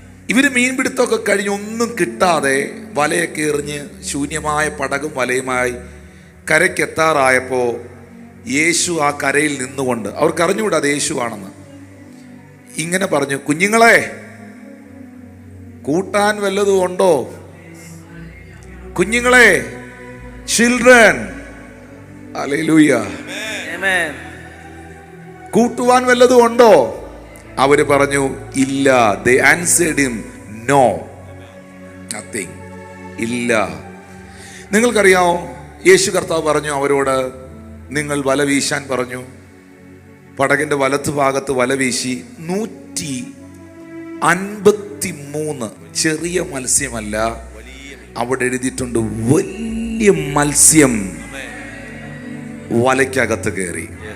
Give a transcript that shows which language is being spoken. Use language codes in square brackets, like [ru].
[ml] ഇവര് മീൻപിടുത്തമൊക്കെ കഴിഞ്ഞ് ഒന്നും കിട്ടാതെ വലയൊക്കെ എറിഞ്ഞ് ശൂന്യമായ പടകും വലയുമായി കരയ്ക്കെത്താറായപ്പോ യേശു ആ കരയിൽ നിന്നുകൊണ്ട്, അവർക്ക് അറിഞ്ഞുകൂടാ അത് യേശു ആണെന്ന്, ഇങ്ങനെ പറഞ്ഞു, കുഞ്ഞുങ്ങളെ കൂട്ടാൻ വല്ലതും ഉണ്ടോ? കുഞ്ഞുങ്ങളെ, ചിൽഡ്രൻ, ഹല്ലേലൂയ, കൂട്ടുവാൻ വല്ലതും ഉണ്ടോ? അവര് പറഞ്ഞു ഇല്ല. [en] They answered him, no, nothing. [ml] ഇല്ല. നിങ്ങൾക്കറിയാമോ, യേശു കർത്താവ് പറഞ്ഞു അവരോട്, നിങ്ങൾ വല വീശാൻ പറഞ്ഞു. പടകിന്റെ വലത്ത് ഭാഗത്ത് വല വീശി 153 ചെറിയ മത്സ്യമല്ല, അവിടെ എഴുതിയിട്ടുണ്ട് വലിയ മത്സ്യം വലയ്ക്കകത്ത് കയറി.